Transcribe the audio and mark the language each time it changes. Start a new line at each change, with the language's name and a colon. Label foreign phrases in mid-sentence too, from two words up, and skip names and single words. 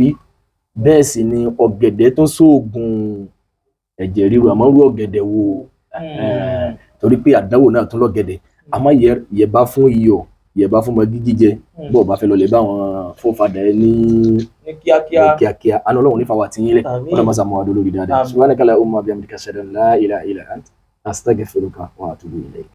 Yoruba: bẹ́ẹ̀ sì ni ọ̀gẹ̀dẹ̀ tó sóògùn ẹ̀jẹ̀ ríru àmọ́ rú ọ̀gẹ̀dẹ̀ wo torí pé àdánwò náà tún lọ́gẹ̀dẹ̀ àmọ́ yẹ̀bá fún iyọ̀ yẹ̀bá fún mọ́gí jíjẹ bọ́ọ̀ bá fẹ́ lọ lè bá àwọn fọ́fadà ẹ ní kíákíá àná Ọlọ́run nífa wà tí yín lẹ̀ wọ́n máa sàmọ́ àdó lórí dáadáa
Arabic: سبحانك اللهم وبحمدك أشهد أن لا إله إلا أنت أستغفرك وأتوب إليك.